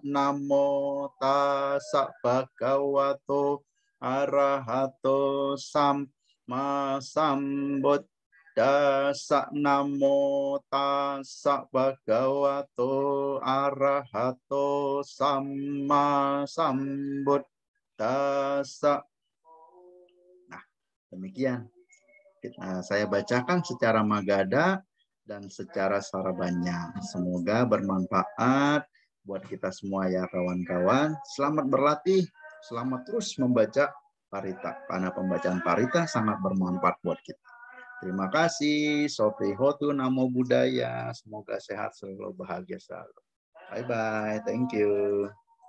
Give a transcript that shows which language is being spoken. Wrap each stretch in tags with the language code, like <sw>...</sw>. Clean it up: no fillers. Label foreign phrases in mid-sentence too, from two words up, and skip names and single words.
<pi>Namo tassa bhagavato arahato samma sambuddhassa. Namo tassa bhagavato arahato samma sambuddhassa.</pi> <id>Nah, demikian. Saya bacakan secara Magadha dan secara Sarabanya. Semoga bermanfaat buat kita semua ya kawan-kawan. Selamat berlatih, selamat terus membaca Parita. Karena pembacaan Parita sangat bermanfaat buat kita. Terima kasih.</id> <pi>Sofi Hotu Namo Buddhaya.</pi> <id>Semoga sehat selalu, bahagia selalu.</id> <en>Bye-bye. Thank you.</en>